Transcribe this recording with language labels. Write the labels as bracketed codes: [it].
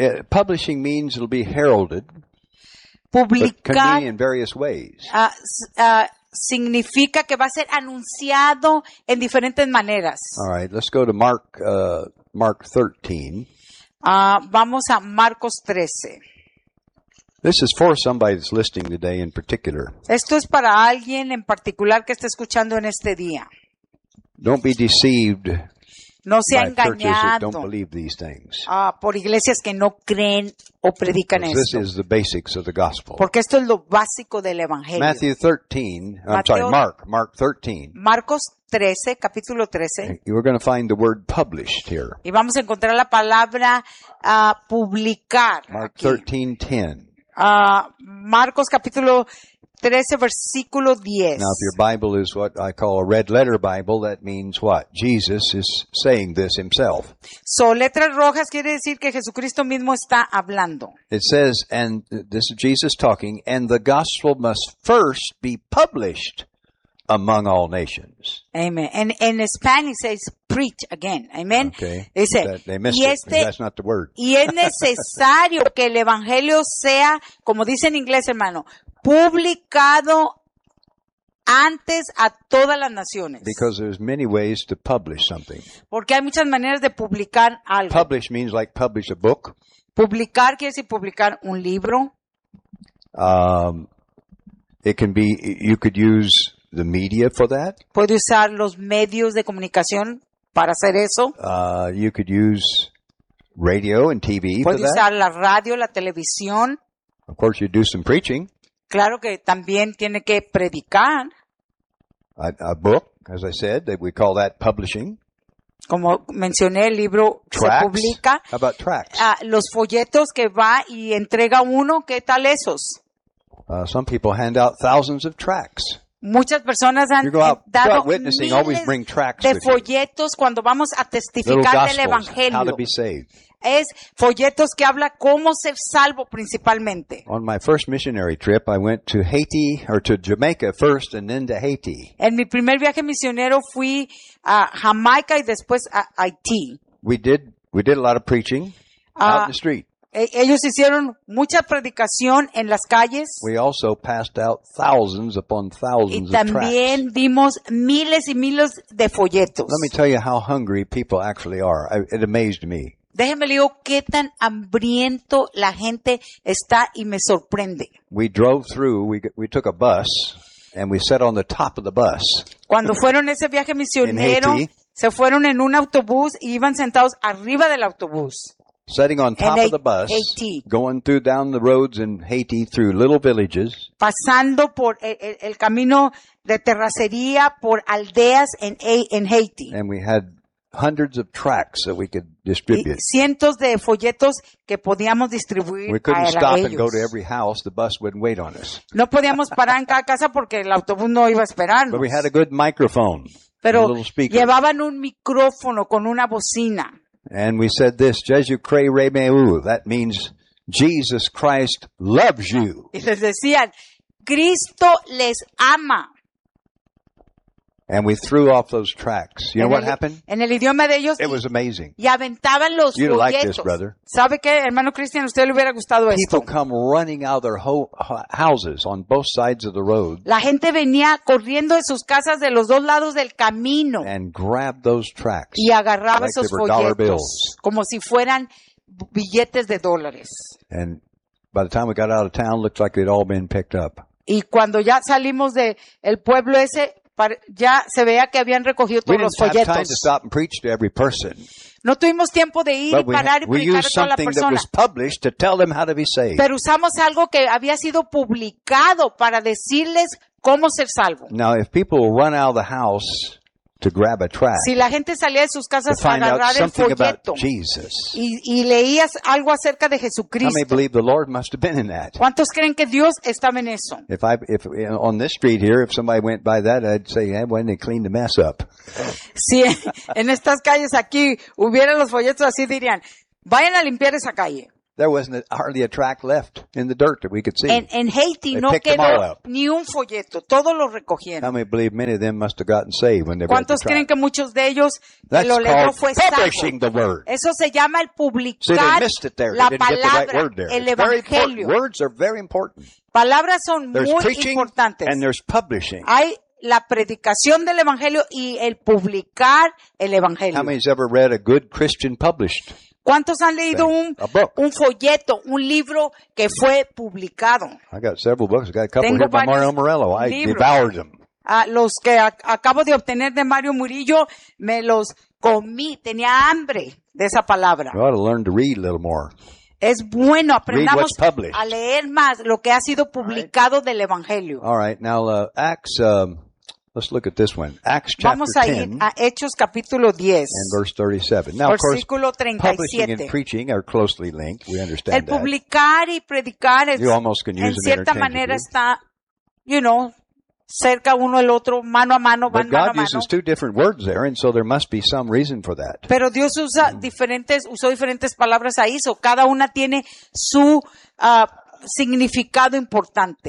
[en] Publishing means it'll be heralded, [es] publicar, [en] but can be in various ways. [es] Significa que va a ser anunciado en diferentes maneras. [en] All right, let's go to Mark, Mark 13. [es] Vamos a Marcos 13. [en] This is for somebody that's listening today in particular. [es] Esto es para alguien en particular que está escuchando en este día. [en] Don't be deceived. [es] No se ha engañado. [en] Don't believe these things. [es] Por iglesias que no creen o predican esto. [en] This is the basics of the gospel. [es] Porque esto es lo básico del evangelio. [en] Matthew 13, Mateo, I'm sorry, Mark 13. [es] Marcos 13, capítulo 13. [en] You are going to find the word published here. [es] Y vamos a encontrar la palabra publicar. [en] Mark [es] aquí. [en] 13:10. [es] Marcos capítulo 13, versículo 10. [en] Now, if your Bible is what I call a red letter Bible, that means what? Jesus is saying this himself. So, [es] letras rojas quiere decir que Jesucristo mismo está hablando. [en] It says, and this is Jesus talking, and the gospel must first be published among all nations. Amen. And in Spanish, it says preach again. Amen. Okay. [es] Dice, [en] they missed it. That's not the word. [es] Y es necesario que el evangelio sea, como dice en inglés, hermano, publicado antes a todas las naciones. [en] Because there's many ways to publish something. [es] Porque hay muchas maneras de publicar algo. [en] Publish means like publish a book. [es] Publicar quiere decir publicar un libro. [en] It can be, you could use the media for that. [es] Puede usar los medios de comunicación para hacer eso. [en] You could use radio and TV for that. [es] Puede usar la radio, la televisión. [en] Of course, you do some preaching. [es] Claro que también tiene que predicar. [en] A book, as I said, that we call that publishing. [es] Como mencioné, el libro [en] tracks. [es] Se publica. [en] How about tracks? [es] Los folletos que va y entrega uno, ¿qué tal esos? [en] Some people hand out thousands of tracts. [es] Muchas personas han dado miles de folletos cuando vamos a testificar del evangelio. [en] How to be saved. [es] Es folletos que habla cómo ser salvo principalmente. [en] On my first missionary trip, I went to Haiti or to Jamaica first and then to Haiti. [es] En mi primer viaje misionero fui a Jamaica y después a Haití. [en] We did a lot of preaching out in the street. [es] Ellos hicieron mucha predicación en las calles. [en] We also passed out thousands upon thousands of tracts. [es] Y también dimos miles y miles de folletos. [en] Let me tell you how hungry people actually are. It amazed me. [es] Déjeme le digo qué tan hambriento la gente está y me sorprende. [en] We drove through, we took a bus, and we sat on the top of the bus. [es] Cuando fueron ese viaje misionero, Haiti, se fueron en un autobús y iban sentados arriba del autobús. [en] Sitting on top of the bus, Haiti. Going through down the roads in Haiti through little villages. [es] Pasando por el camino de terracería por aldeas en Haiti. [en] And we had hundreds of tracts that we could distribute. [es] Cientos de folletos que podíamos distribuir. [en] We couldn't stop [es] ellos. [en] And go to every house. The bus wouldn't wait on us. [es] No podíamos parar en cada casa porque el autobús no iba a esperarnos. [en] But we had a good microphone. [es] Pero [en] a little speaker. [es] Llevaban un micrófono con una bocina. [en] And we said this, [ht] Jesu Christ Remeu. [en] That means Jesus Christ loves you. [es] Y les decían, Cristo les ama. [en] And we threw off those tracts. You know what happened? [es] En el idioma de ellos. [en] It was amazing. [es] Y aventaban los folletos. [en] You'd like this, brother. [es] ¿Sabe qué, hermano Cristian? A usted le hubiera gustado esto. [en] People come running out of their houses on both sides of the road. [es] La gente venía corriendo de sus casas de los dos lados del camino. [en] And grabbed those tracts. [es] Y agarraba [en] like [es] esos folletos. Como si fueran billetes de dólares. [en] And by the time we got out of town, looked like they'd all been picked up. [es] Y cuando ya salimos de el pueblo ese, ya se veía que habían recogido todos los folletos. [en] We didn't have time to stop and preach to every person. [es] No tuvimos tiempo de ir y parar y predicar a toda la persona. [en] That was published to tell them how to be saved. [es] Pero usamos algo que había sido publicado para decirles cómo ser salvo. [en] Now, if people run out of the house to grab a tract, [es] si la gente salía de sus casas para agarrar el folleto Jesus, y leías algo acerca de Jesucristo, [en] how many believe the Lord must have been in that? [es] ¿Cuántos creen que Dios estaba en eso? [en] If on this street here, if somebody went by that, I'd say, hey, when they cleaned the mess up. [es] Si en estas calles aquí hubieran los folletos, así dirían, vayan a limpiar esa calle. [en] There wasn't hardly a track left in the dirt that we could see. [es] En Haití no quedó ni un folleto. Todos lo recogieron. [en] How many believe many of them must have gotten saved when they read the track? [es] ¿Cuántos creen que muchos de ellos lo leyeron fue salvo? [en] Publishing the word. [es] Eso se llama el publicar la palabra. [en] See, they missed it there. They didn't get the right word there. [es] El evangelio. [en] Words are very important. [es] Palabras son muy importantes. [en] And there's publishing. [es] Hay la predicación del evangelio y el publicar el evangelio. [en] How many has ever read a good Christian published? [es] ¿Cuántos han leído un folleto, un libro que fue publicado? [en] I got several books. I got a couple here by Mario Morello. I [es] libros. [en] Devoured them. [es] Los que acabo de obtener de Mario Murillo, me los comí. Tenía hambre de esa palabra. [en] You ought to learn to read a little more. [es] Es bueno, aprendamos a leer más lo que ha sido publicado [en] right. [es] del Evangelio. [en] All right, now Acts, let's look at this one. Acts chapter 10. [es] Vamos a ir a Hechos capítulo 10. [en] And verse 37. Now, [es] versículo [en] of course, Publishing and preaching are closely linked. We understand [es] el [en] that. [es] El publicar y predicar es, [en] you almost can use [es] en cierta manera está, [en] you know, [es] cerca uno el otro, mano a mano, van [en] God [es] mano a mano. [en] But God uses two different words there, and so there must be some reason for that. [es] Pero Dios usa diferentes, usó diferentes palabras ahí, [en] so [es] cada una tiene su significado importante.